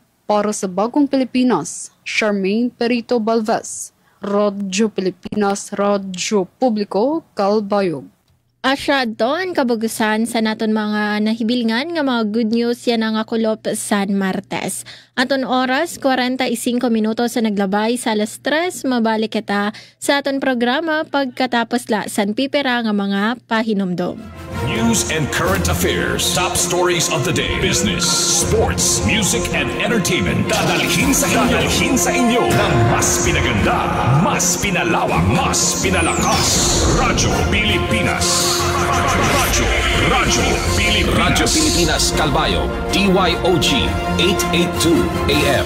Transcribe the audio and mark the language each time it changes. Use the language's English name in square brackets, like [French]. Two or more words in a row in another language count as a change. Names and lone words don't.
[Filipino] Para sa Bagong Pilipinas, Charmaine Perito Balvez, Radyo Pilipinas, Radyo Publiko, Calbayog. [Waray] Asya doon kabugusan sa naton mga nahibilngan nga mga [English] good news [Waray] yan ang akulop San Martes. Aton oras, 45 minutos sa naglabay sa alas 3, mabalik kita sa aton programa pagkatapos la san pipera nga mga pahinomdom. [English] News and current affairs, top stories of the day, business, sports, music, and entertainment. [Filipino] Dadalhin sa inyo ng mas pinaganda, mas pinalawak, mas pinalakas. Radyo Pilipinas. Radyo Pilipinas Calbayog, DYOG 882 AM.